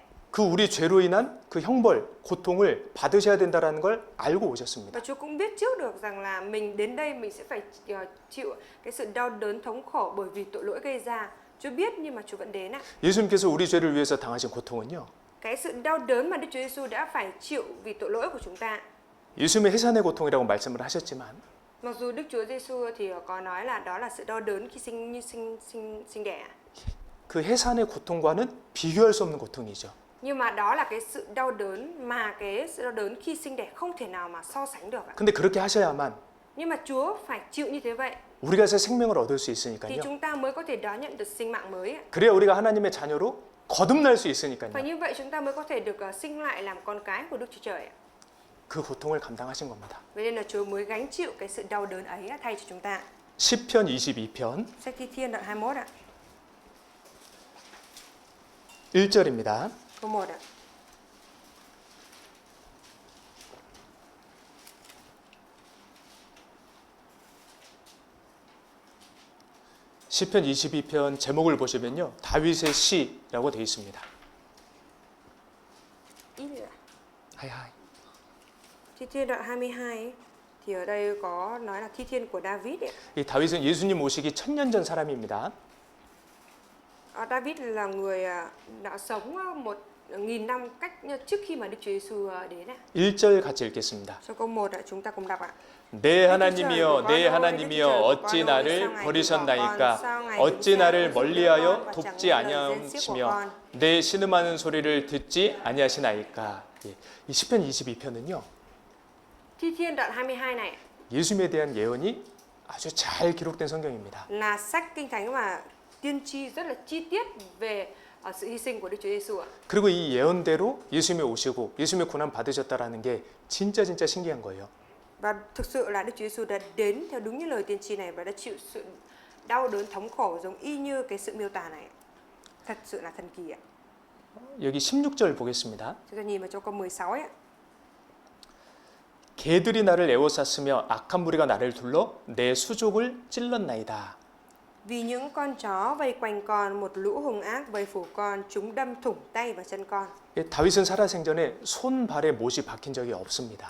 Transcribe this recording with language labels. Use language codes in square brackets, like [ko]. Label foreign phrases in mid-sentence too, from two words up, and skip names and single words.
[ko] 그 우리 죄로 인한 그 형벌, 고통을 받으셔야 된다라는 걸 알고 오셨습니다. [vi] và Chúa cũng biết trước được rằng là mình đến đây mình sẽ phải chịu cái sự đau đớn thống khổ bởi vì tội lỗi gây ra. Chúa biết nhưng mà Chúa vẫn đến [ko] 예수님께서 우리 죄를 위해서 당하신 고통은요, [vi] cái sự đau đớn mà Đức Chúa Giêsu đã phải chịu vì tội lỗi của chúng ta. [ko] 예수님의 해산의 고통이라고 말씀을 하셨지만 [vi] Mặc dù Đức Chúa Giêsu thì có nói là đó là sự đau đớn khi sinh đẻ, [ko] 그 해산의 고통과는 비교할 수 없는 고통이죠. [vi] nhưng mà đó là cái sự đau đớn mà cái sự đau đớn khi sinh đẻ không thể nào mà so sánh được. [ko] 근데 그렇게 하셔야만 [vi] Nhưng mà Chúa phải chịu như thế vậy [ko] 우리가 새 생명을 얻을 수 [vi] thì [ko] 있으니까요. [vi] chúng ta mới có thể đón nhận được sinh mạng mới. [ko] 그래야 우리가 하나님의 자녀로 거듭날 수 [vi] Và [ko] 있으니까요. [vi] như vậy chúng ta mới có thể được sinh lại làm con cái của Đức Chúa Trời. [ko] 그 고통을 감당하신 겁니다. [vi] Vậy nên là Chúa mới gánh chịu cái sự đau đớn ấy thay cho chúng ta. [ko] 시편 22편 [vi] Sách Thi Thiên đoạn 21 ạ. [ko] 1절입니다. [vi] Câu 1 ạ. [ko] 시편 22편 제목을 보시면요, 다윗의 시라고 되어 있습니다. 하이하이. [vi] Thi Thiên đoạn 22 ấy, thì ở đây có nói là Thi Thiên của David ấy. [ko] 이 다윗은 예수님 오시기 1000년 전 사람입니다. [vi] David là người đã sống 1000 năm trước khi mà Đức Chúa Giêsu đến ạ. [ko] 1절 같이 읽겠습니다. [vi] Sau câu 1 ạ, chúng ta cùng đọc ạ. [ko] 내 하나님이여 내 하나님이여 어찌 나를 버리셨나이까 어찌 나를 멀리하여 돕지 아니하시며 내 신음하는 소리를 듣지 아니하시나이까. 이 시편 22편은요, [vi] Thi Thiên đoạn 22 này [ko] 예수님에 대한 예언이 아주 잘 기록된 성경입니다. [vi] là sách kinh thánh mà tiên tri rất là chi tiết về sự hy sinh của Đức Chúa Giêsu ạ. [ko] 그리고 이 예언대로 예수님이 오시고 예수님의 고난 받으셨다라는 게 진짜 신기한 거예요. [vi] Và thực sự là Đức Chúa Giêsu đã đến theo đúng như lời tiên tri này và đã chịu sự đau đớn thống khổ giống y như cái sự miêu tả này. Thật sự là thần kỳ ạ. [ko] 여기 16절 보겠습니다. [vi] Chúng ta nhìn vào trong câu 16 ấy ạ. [ko] 개들이 나를 에워쌌으며 악한 무리가 나를 둘러 내 수족을 찔렀나이다. [vi] Vì những con chó vây quanh con, một lũ hung ác vây phủ con, chúng đâm thủng tay và chân con. [ko] 다윗은 살아생전에 손발에 못이 박힌 적이 없습니다.